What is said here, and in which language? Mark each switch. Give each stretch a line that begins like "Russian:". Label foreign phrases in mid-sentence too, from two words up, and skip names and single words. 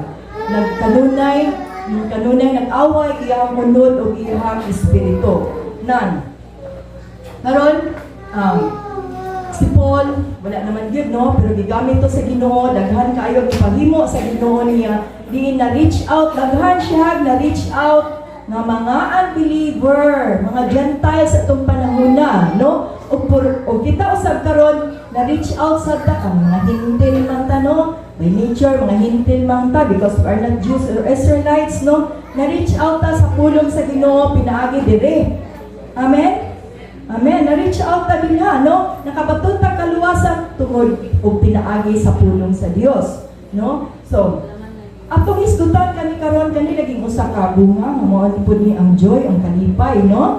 Cebuano: Nagkanunay, nag-away iyang munod o iyang espiritu. Karon, si Paul, wala naman yun, no? Pero gigamit to sa Ginoo, daghan kaayo ipaghimo sa Ginoo niya. Di na-reach out, daghan siya na-reach out ng mga unbeliever, mga Gentiles sa itong panahon na, no? O kita usab karon na-reach out sa ta, mga hintil man ta, no? By nature, mga hintil man ta,
English: because we are not Jews or Israelites, no?
Cebuano: Na-reach out ta sa pulong sa Ginoo, pinaagi dire. Amen? Amen. Na-reach out ta nila, no? Nakabaton ta kaluwasan tungod og pinaagi sa pulong sa Dios, no? So, atong isgutan kani karon kani naging usa ka bunga nga mao pud ni ang joy, ang kalipay, no?